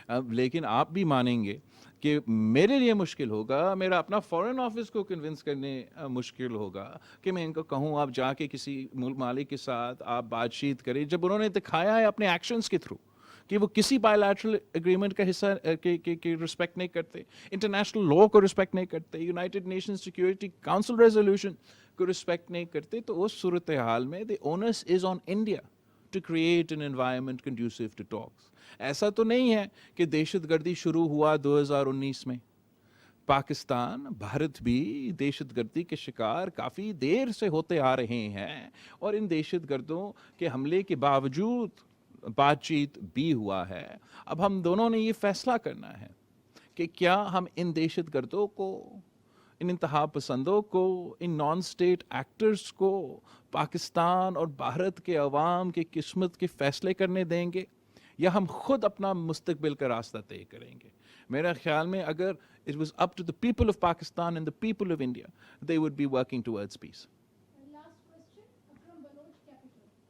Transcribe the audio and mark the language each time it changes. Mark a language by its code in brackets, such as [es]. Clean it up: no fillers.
[ur] لیکن آپ بھی مانیں گے کہ میرے لیے مشکل ہوگا، میرا اپنا فورن آفس کو کنونس کرنے مشکل ہوگا کہ میں ان کو کہوں آپ جا کے کسی مالک کے ساتھ آپ بات چیت کریں، جب انہوں نے دکھایا ہے اپنے ایکشنز کے تھرو کہ وہ کسی بائی لیٹرل اگریمنٹ کا حصہ کی رسپیکٹ نہیں کرتے، انٹرنیشنل لا کو رسپیکٹ نہیں کرتے، United nation security council resolution کو رسپیکٹ نہیں کرتے. تو اس صورتحال میں [en] the onus is on India to create an environment conducive to talks. [ur] ایسا تو نہیں ہے کہ دہشت گردی شروع ہوا 2019 میں. پاکستان، بھارت بھی دہشت گردی کے شکار کافی دیر سے ہوتے آ رہے ہیں اور ان دہشت گردوں کے حملے کے باوجود بات چیت بھی ہوا ہے. اب ہم دونوں نے یہ فیصلہ کرنا ہے کہ کیا ہم ان دہشت گردوں کو، ان انتہا پسندوں کو، ان نان اسٹیٹ ایکٹرز کو پاکستان اور بھارت کے عوام کی قسمت کے فیصلے کرنے دیں گے یا ہم خود اپنا مستقبل کا راستہ طے کریں گے. میرا خیال میں اگر [en] it was up to the people of Pakistan and the people of India, they would be working towards peace. Last question Akram Baloch capital.